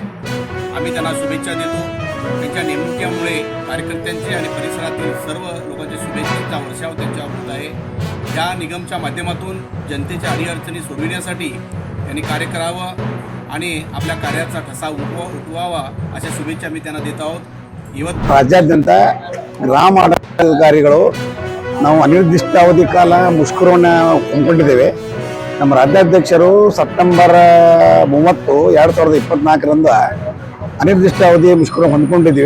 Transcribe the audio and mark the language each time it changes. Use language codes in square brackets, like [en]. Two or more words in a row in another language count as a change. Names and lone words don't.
[mr] आम्ही त्यांना शुभेच्छा देतो. त्यांच्या नेमणुकीमुळे कार्यकर्त्यांचे आणि परिसरातील सर्व लोकांच्या शुभेच्छेचा वर्षाव त्यांच्यावर होत आहे. या निगमच्या माध्यमातून जनतेच्या अडीअडचणी सोडविण्यासाठी त्यांनी कार्य करावं आणि आपल्या कार्याचा ठसा उठवावा अशा शुभेच्छा मी त्यांना देत आहोत. [kn] ಇವತ್ತು ರಾಜ್ಯಾದ್ಯಂತ ಗ್ರಾಮ ಆಡಳಿತಾಧಿಕಾರಿಗಳು ನಾವು ಅನಿರ್ದಿಷ್ಟಾವಧಿ ಕಾಲ ಮುಷ್ಕರವನ್ನು ಹಮ್ಮಿಕೊಂಡಿದ್ದೇವೆ. ನಮ್ಮ ರಾಜ್ಯಾಧ್ಯಕ್ಷರು ಸೆಪ್ಟೆಂಬರ್ 30, 2024ರಂದು ಅನಿರ್ದಿಷ್ಟಾವಧಿ ಮುಷ್ಕರ ಹೊಂದ್ಕೊಂಡಿದ್ದೀವಿ.